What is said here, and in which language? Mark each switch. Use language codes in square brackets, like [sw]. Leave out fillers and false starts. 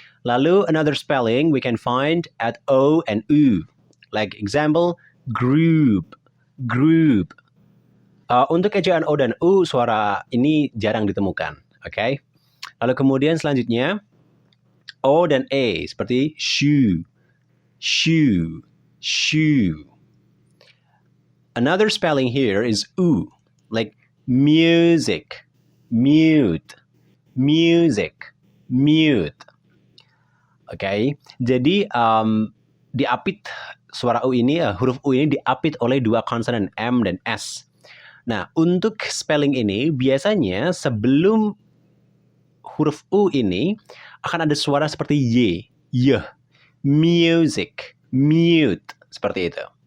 [id] Lalu [en] another spelling we can find at O and U. Like example, group, group. [id] Untuk ejaan O dan U, suara ini jarang ditemukan. Okay? Lalu kemudian selanjutnya, O dan E seperti shoe, shoe, shoe. [en] Another spelling here is U, like music, mute, music, mute. [id] Oke, jadi diapit suara U ini, huruf U ini diapit oleh dua konsonan M dan S. Nah, untuk spelling ini biasanya sebelum huruf U ini akan ada suara seperti Y, Y, music, mute, seperti itu.